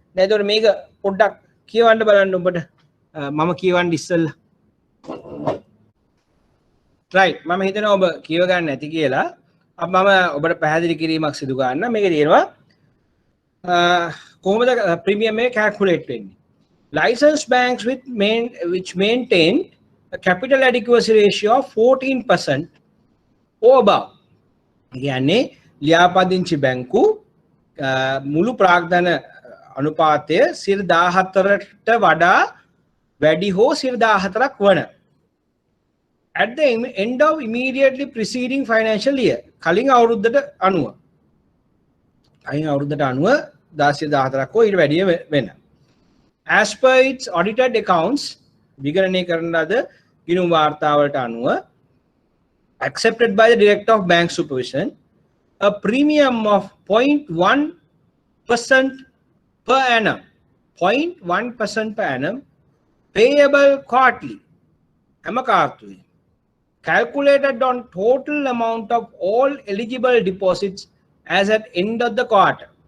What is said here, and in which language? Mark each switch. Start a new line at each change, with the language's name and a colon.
Sinhala: දැන් ඒතකොට මේක පොඩ්ඩක් කියවන්න බලන්න ඔබට. මම කියවන්න ඉස්සෙල්ලා. right. මම හිතනවා ඔබ කියව ගන්න නැති කියලා. මම ඔබට පැහැදිලි කිරීමක් සිදු කරන්න. මේක තියෙනවා කොහොමද ප්‍රීමියම් එක කැල්කියුලේට් වෙන්නේ?
English: Licensed banks which maintain a capital adequacy ratio of 14% or above.
Sinhala: කියන්නේ ලියාපදිංචි බැංකු මුළු ප්‍රාග්ධන අනුපාතය 14ට වඩා වැඩි හෝ 14ක් වන
English: at the end of immediately preceding financial year.
Sinhala: කලින් අවුරුද්දට අනුව 14ක් හෝ ඊට වැඩිය වෙන.
English: As per its audited accounts,
Sinhala: විගණනය කරන ලද ගිණුම් වාර්තාවලට අනුව
English: accepted by the Director of Bank Supervision, a premium of 0.1% per annum, 0.1% per annum, payable quarterly, amakarthuwe, calculated on total amount of all eligible deposits as at end of the quarter.